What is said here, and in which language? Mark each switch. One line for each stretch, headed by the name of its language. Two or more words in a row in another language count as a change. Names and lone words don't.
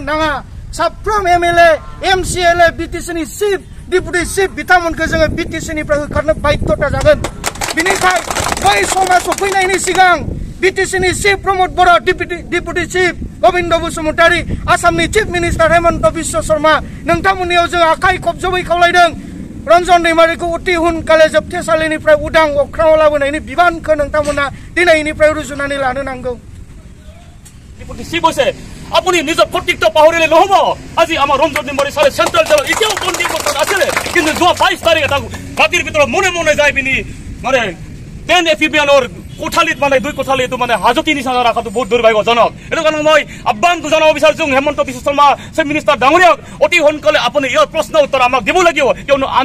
Bodo: नाङा साफ्रोम एमएलए एमसिएलए बिटिसिनि
English: chief deputy chief
Bodo: बिथांमोनखौ जोङो बिटिसिनिफ्राय होखारनो बाध्यता जागोन बिनिखाय बै समा सफैनायनि सिगां बिटिसिनि चिफ प्रमद बर'
English: deputy chief
Bodo: गोविन्द बसुमतारी आसामनि
English: chief minister
Bodo: हेमन्त बिश्व शर्मा नोंथांमोननियाव जों आखाइ खबजबै खावलायदों रन्जन दैमारिखौ अति हुनकाले जोबथेसालिनिफ्राय उदां अख्राङाव लाबोनायनि बिबानखौ नोंथांमोना दिनैनिफ्राय रुजुनानै लानो नांगौ
English: deputy chief
Assamese: হৈছে আপুনি নিজৰ কৰ্তৃত্ব পাহৰিলে নহ'ব আজি আমাৰ ৰঞ্জন दैमारि চাৰে চেণ্ট্ৰেল জেলত এতিয়াও বন্দী অৱস্থাত আছিলে কিন্তু যোৱা 22 তাৰিখে তাক ৰাতিৰ ভিতৰত মনে মনে যাই পিনি মানে 10 এফিবিয়ানৰ কোঠালিত মানে 2 কোঠালিত মানে হাজতি নিচিনা ৰাখাটো বহুত দুৰ্ভাগ্যজনক এইটো কাৰণে মই আহ্বান জনাব বিচাৰিছো হেমন্ত বিশ্ব শৰ্মা
English: chief minister
Assamese: ডাঙৰীয়াক অতি সোনকালে আপুনি ইয়াৰ প্ৰশ্ন উত্তৰ আমাক দিব লাগিব কিয়নো আমি